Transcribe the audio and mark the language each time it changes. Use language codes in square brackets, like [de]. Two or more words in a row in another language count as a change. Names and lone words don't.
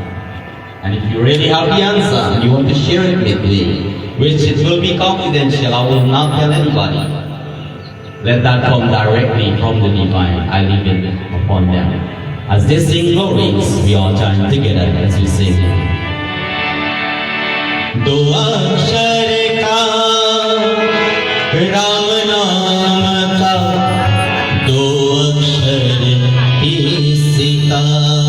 [en] And if you really have the answer and you want to share it with me, which it will be confidential, I will not tell anybody. Let that come directly from the divine. I leave it upon them. As they sing glories, we all join together as we sing. [hi] दो अक्षर का राम नाम का, दो अक्षर ही सीता.